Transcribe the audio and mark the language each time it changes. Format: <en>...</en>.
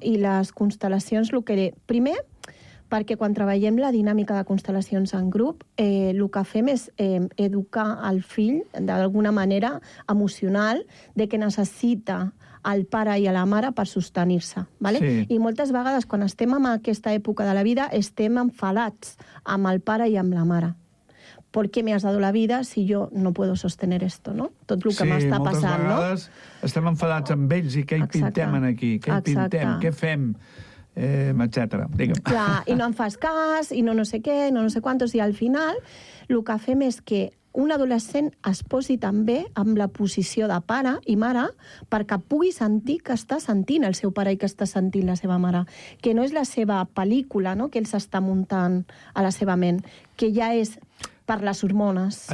<ca>I les constel·lacions, el que... Primer, perquè quan treballem la dinàmica de constel·lacions en grup, el que fem és educar el fill d'alguna manera emocional de que necessita el pare i la mare per sostenir-se. ¿Vale? Sí. I moltes vegades, quan estem en aquesta època de la vida, estem enfadats amb el pare i amb la mare.</ca> <es>¿Por qué me has dado la vida si yo no puedo sostener esto, no?</es> <ca>Tot el que sí, m'està passant, no? Sí, moltes vegades estem enfadats amb ells i què hi pintem aquí? Què hi pintem? Què fem? Etcètera. Digue'm. Clar, i no em fas cas, i no sé què, no sé quantos, i al final el que fem és que un adolescent es posi també amb la posició de pare i mare perquè pugui sentir que està sentint el seu pare i que està sentint la seva mare, que no és la seva pel·lícula, no?, que ell s'està muntant a la seva ment, que ja és per les hormones</ca>